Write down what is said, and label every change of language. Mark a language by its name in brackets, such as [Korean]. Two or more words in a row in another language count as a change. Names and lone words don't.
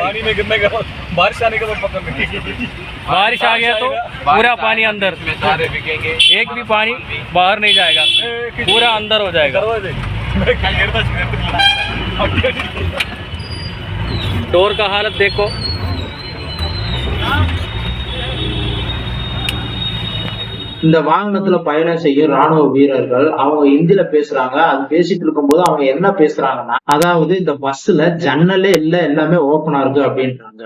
[Hindi] पानी में गिरने के बाद बारिश आने के बाद पकड़ने, बारिश आ गया तो पूरा पानी अंदर, एक भी पानी बाहर नहीं जाएगा, पूरा अंदर हो जाएगा। डोर का हालत देखो, [Tamil] இந்த வாகனத்துல பயணம் செய்யும் ராணுவ வீரர்கள் அவங்க ஹிந்தில பேசுறாங்க. அது பேசிட்டு இருக்கும் போது அவங்க என்ன பேசுறாங்கன்னா, அதாவது இந்த பஸ்ல ஜன்னலே இல்ல, எல்லாமே ஓப்பனா இருக்கு அப்படின்றாங்க.